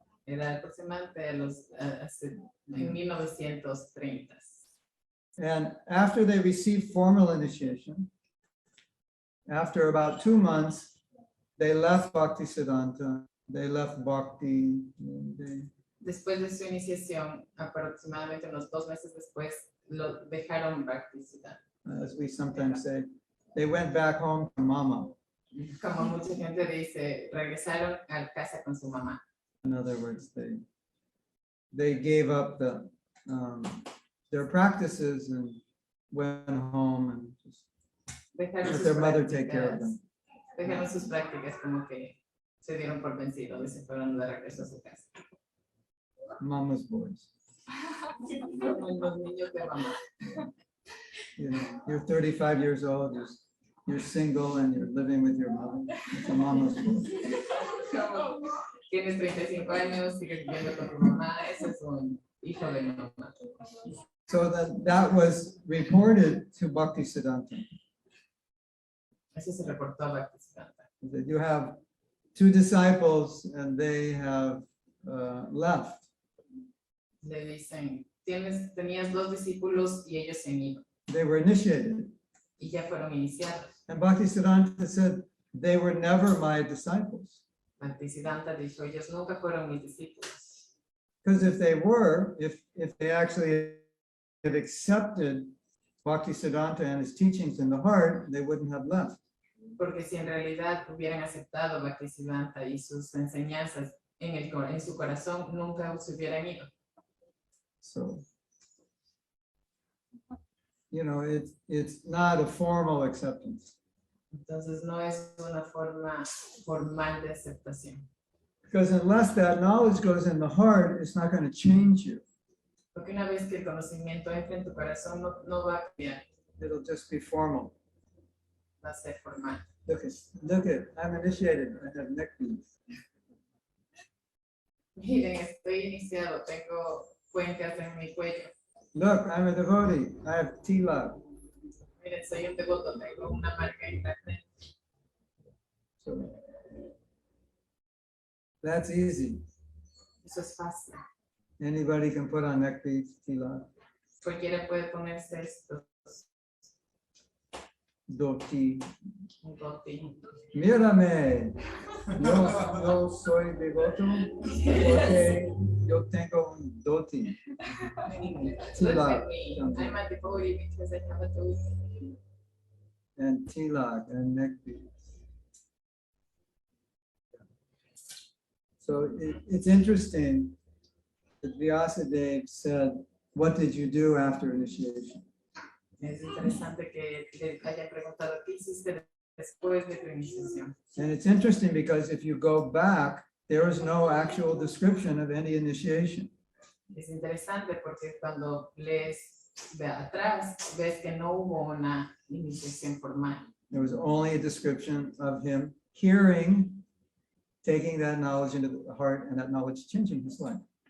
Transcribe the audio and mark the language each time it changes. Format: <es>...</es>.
<es>Era aproximadamente en 1930.</es> <en>And after they received formal initiation, after about 2 months, they left Bhaktisiddhanta, they left Bhakti.</en> <es>Después de su iniciación, aproximadamente unos 2 meses después, lo dejaron Bhaktisiddhanta.</es> <en>As we sometimes say, they went back home to mama.</en> <es>Como mucha gente dice, regresaron a casa con su mamá.</es> <en>In other words, they gave up their practices and went home and just let their mother take care of them.</en> <es>Dejaron sus prácticas como que se dieron por vencidos y se fueron de regreso a su casa.</es> <en>Mama's boys.</en> <es>Como los niños de mamá.</es> <en>You're 35 years old, you're single and you're living with your mother. It's a mama's boy.</en> <es>Tienes 35 años, sigues viviendo con tu mamá, ese es un hijo de mamá.</es> <en>So that was reported to Bhaktisiddhanta.</en> <es>Eso se reportó a Bhaktisiddhanta.</es> <en>That you have 2 disciples and they have left.</en> <es>Le dicen, tenías 2 discípulos y ellos se han ido.</es> <en>They were initiated.</en> <es>Y ya fueron iniciados.</es> <en>And Bhaktisiddhanta said, they were never my disciples.</en> <es>Bhaktisiddhanta dijo, ellos nunca fueron mis discípulos.</es> <en>Because if they were, if they actually had accepted Bhaktisiddhanta and his teachings in the heart, they wouldn't have left.</en> <es>Porque si en realidad hubieran aceptado Bhaktisiddhanta y sus enseñanzas en su corazón, nunca se hubieran ido.</es> <en>So, it's not a formal acceptance.</en> <es>Entonces no es una forma formal de aceptación.</es> <en>Because unless that knowledge goes in the heart, it's not going to change you.</en> <es>Porque una vez que el conocimiento entra en tu corazón, no va a cambiar,</es> <en>It'll just be formal.</en> <es>va a ser formal.</es> <en>Look at, I'm initiated. I have neck beads.</en> <es>Miren, estoy iniciado, tengo cuencas en mi cuello.</es> <en>Look, I'm a devotee. I have tilak.</en> <es>Miren, soy un devoto, tengo una marca en la frente.</es> <en>So that's easy.</en> <es>Eso es fácil.</es> <en>Anybody can put on neck beads, tilak,</en> <es>Cualquiera puede ponerse estos</es> <en>dhoti.</en> <es>un dhoti. Mírame. Yo soy devoto porque yo tengo un dhoti.</es> <en>Look at me. I'm a devotee because I have a dhoti. And tilak and neck beads. So it's interesting that Vyasadeva said, what did you do after initiation?</en> <es>Es interesante que le hayan preguntado qué hiciste después de tu iniciación.</es> <en>And it's interesting because if you go back, there is no actual description of any initiation.</en> <es>Es interesante porque cuando lees de atrás ves que no hubo una iniciación formal.</es> <en>There was only a description of him hearing, taking that knowledge into the heart, and that knowledge changing his life.</en>